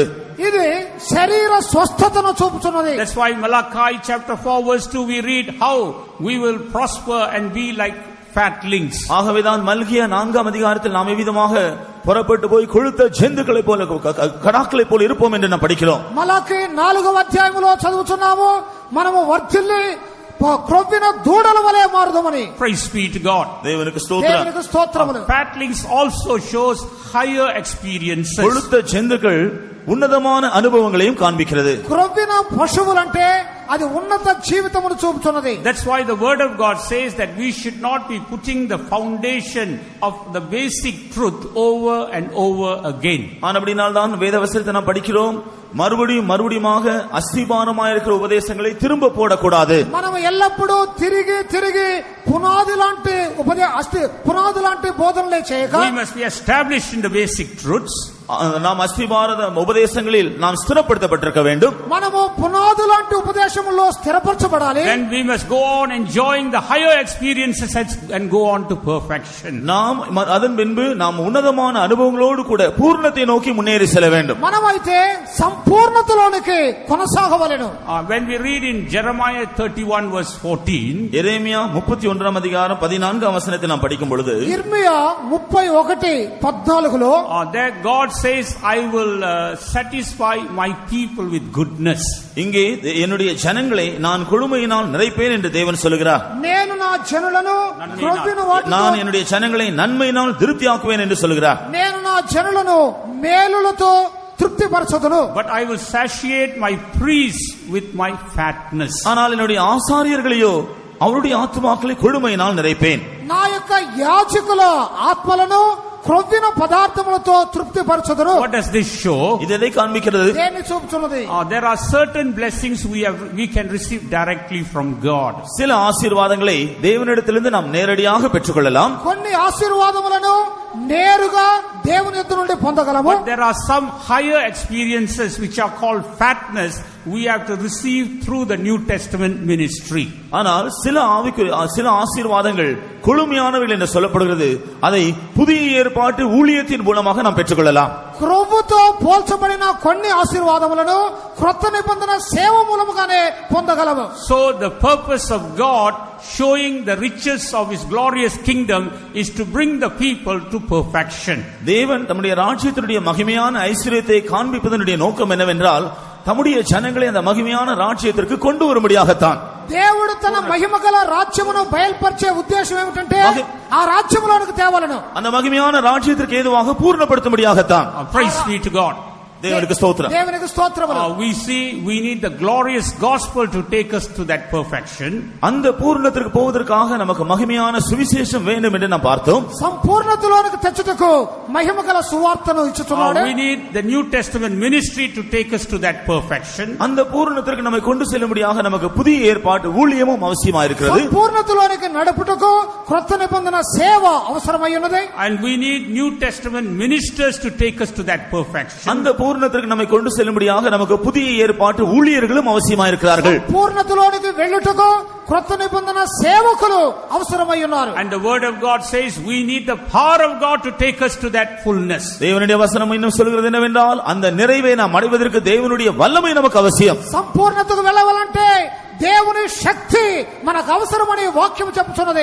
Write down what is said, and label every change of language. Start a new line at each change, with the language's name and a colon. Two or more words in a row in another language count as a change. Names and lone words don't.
Telugu: ఇది శరీర స్వస్థతను చూపుచున్నది.
English: That's why Malachi chapter 4 verse 2 we read how we will prosper and be like fatlings.
Tamil: ஆகவேதான் மல்கியா 4ஆம் அதிகாரத்தில் நாம் எவ்விதமாக புறப்பட்டு போய் கொழுத்த ஜந்துக்களை போல கடாக்களை போல இருப்போம் என்று நாம் படிக்கிறோம்.
Telugu: మలాకి 4వ అధ్యాయములో చదువుచున్నాము మనము వర్ధిల్లి క్రొవ్విన దూడల వలె మారుదమని.
English: Praise be to God.
Telugu: దేవునికి స్తోత్రం. దేవునికి స్తోత్రములు.
English: Fatlings also shows higher experiences.
Tamil: கொழுத்த ஜந்துக்கள் ఉన్నతமான అనుభవங்களையும் காண்பிக்கிறது.
Telugu: క్రొవ్విన పశువులంటే అది ఉన్నత జీవితమును చూపుతున్నది.
English: That's why the word of God says that we should not be putting the foundation of the basic truth over and over again.
Tamil: ஆனபடியால் தான் வேதவசனத்தை நாம் படிக்கிறோம், மறுபடியும் மறுபடியுமாக அஸ்திபாரமாயிருக்கிற உபதேசங்களை திரும்ப போடக்கூடாது.
Telugu: మనం ఎల్లప్పుడూ తిరిగి తిరిగి పునాది లాంటి బోధనలే చేయక
English: we must be established in the basic truths.
Tamil: நாம் அஸ்திபாரத உபதேசங்களில் நாம் ஸ்திரப்படுத்தப்பட்டிருக்க வேண்டும்.
Telugu: మనము పునాది లాంటి ఉపదేశములో స్థిరపరచబడాలి.
English: Then we must go on enjoying the higher experiences and go on to perfection.
Tamil: நாம் அதன் பின்பு நாம் உன்னதமான அனுபவங்களோடு கூட பூர்ணத்தை நோக்கி முன்னேறி செல்ல வேண்டும்.
Telugu: మనమైతే సంపూర్ణతలోనికి కొనసాగవలెను.
English: When we read in Jeremiah 31 verse 14,
Tamil: எரேமியா 31ஆம் அதிகாரம் 14ஆம் வசனத்தை நாம் படிக்கும் பொழுது, இர்மியா 31:14
English: there God says, I will satisfy my people with goodness.
Tamil: இங்கே என்னுடைய ஜனங்களை நான் கொழுமையினால் நிறைப்பேன் என்று தேவன் சொல்கிறார்.
Telugu: నేను నా జనులను క్రొవ్విన వాటితో
Tamil: நான் என்னுடைய ஜனங்களை நன்மையினால் திருப்தியாக்குவேன் என்று சொல்கிறார்.
Telugu: నేను నా జనులను మేలులతో తృప్తిపరచదును.
English: But I will satiate my priests with my fatness.
Tamil: ஆனால் என்னுடைய ஆசாரியர்களையோ அவருடைய ஆத்துமாக்களை கொழுமையினால் நிறைப்பேன்.
Telugu: నా యొక్క యాజకుల ఆత్మలను క్రొవ్విన పదార్థములతో తృప్తిపరచదును.
English: What does this show?
Tamil: இது எதை காண்பிக்கிறது?
Telugu: దేన్ని చూపుచున్నది?
English: There are certain blessings we can receive directly from God.
Tamil: சில ஆசீர்வாதங்களை தேவனிடத்திலிருந்து நாம் நேரடியாக பெற்றுக்கொள்ளலாம்.
Telugu: కొన్ని ఆశీర్వాదములను నేరుగా దేవుని యొద్ద నుండి పొందగలము.
English: But there are some higher experiences which are called fatness we have to receive through the New Testament ministry.
Tamil: ஆனால் சில ஆசீர்வாதங்கள் கொழுமையானவைகள் என்று சொல்லப்படுகிறது. அதை புதிய ஏற்பாட்டு ஊழியத்தின் மூலமாக நாம் பெற்றுக்கொள்ளலாம்.
Telugu: క్రొవ్వుతో పోల్చబడిన కొన్ని ఆశీర్వాదములను క్రొత్త నిబంధన సేవ మూలముగానే పొందగలము.
English: So the purpose of God showing the riches of his glorious kingdom is to bring the people to perfection.
Tamil: தேவன் தம்முடைய ராஜ்யத்தினுடைய மகிமையான ஐஸ்வரியத்தை காண்பிப்பதனுடைய நோக்கம் என்னவென்றால் தம்முடைய ஜனங்களை அந்த மகிமையான ராஜ்யத்திற்கு கொண்டு வரும்படியாகத்தான்.
Telugu: దేవుడు తన మహిమగల రాజ్యమును బయలుపరిచే ఉద్దేశం ఏమిటంటే ఆ రాజ్యములోనికి తేవాలను.
Tamil: அந்த மகிமையான ராஜ்யத்திற்கு ஏதுவாக பூர்ணப்படுத்தும்படியாகத்தான்.
English: Praise be to God.
Tamil: தேவனுக்கு ஸ்தோத்திரம்.
Telugu: దేవునికి స్తోత్రములు.
English: We see we need the glorious gospel to take us to that perfection.
Tamil: அந்த பூரணத்திற்கு போவதற்காக நமக்கு மகிமையான சுவிசேஷம் வேண்டும் என்று நாம் பார்த்தோம்.
Telugu: సంపూర్ణతలోనికి తెచ్చుటకు మహిమగల సువార్తను ఇచ్చుచున్నాడు.
English: We need the New Testament ministry to take us to that perfection.
Tamil: அந்த பூரணத்திற்கு நம்மை கொண்டு செல்லும்படியாக நமக்கு புதிய ஏற்பாட்டு ஊழியமும் அவசியமாக இருக்கிறது.
Telugu: సంపూర్ణతలోనికి నడుపుటకు క్రొత్త నిబంధన సేవ అవసరమై ఉన్నది.
English: And we need New Testament ministers to take us to that perfection.
Tamil: அந்த பூரணத்திற்கு நம்மை கொண்டு செல்லும்படியாக நமக்கு புதிய ஏற்பாட்டு ஊழியர்களும் அவசியமாக இருக்கிறார்கள்.
Telugu: పూర్ణతలోనికి వెళ్ళుటకు క్రొత్త నిబంధన సేవకులు అవసరమై ఉన్నారు.
English: And the word of God says we need the power of God to take us to that fullness.
Tamil: தேவனுடைய வசனம் இன்னும் சொல்கிறது என்னவென்றால் அந்த நிறைவை நாம் அடைவதற்கு தேவனுடைய வல்லமை நமக்கு அவசியம்.
Telugu: సంపూర్ణతకు వెళ్ళాలంటే దేవుని శక్తి మనకు అవసరమని వాక్యం చెప్పుచున్నది.